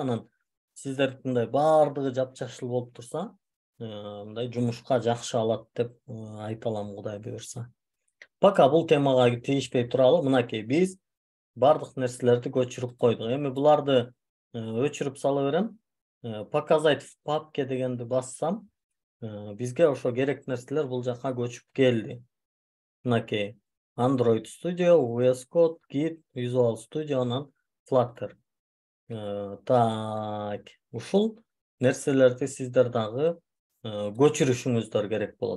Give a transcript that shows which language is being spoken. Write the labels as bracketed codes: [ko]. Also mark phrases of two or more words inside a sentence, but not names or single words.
[ky] Анан сиздердин мындай баардыгы жапжашыл болуп турса, мындай жумушка жакшы алат деп айта алам, Кудай буйрса. Пока бул темага тийишпей туралы, мынакей биз бардык нерселерди көчүрүп койдук. Эми буларды өчүрүп сала берем. [ru] Показать в папке [ky] дегенди бассам, бизге ошо керек нерселер бул жака көчүп келди. Мынакей Android Studio, VS Code, Git, Visual Studio, анан Flutter. Так, ушул нерселерди сиздер дагы көчүрүшүңүздөр керек болот.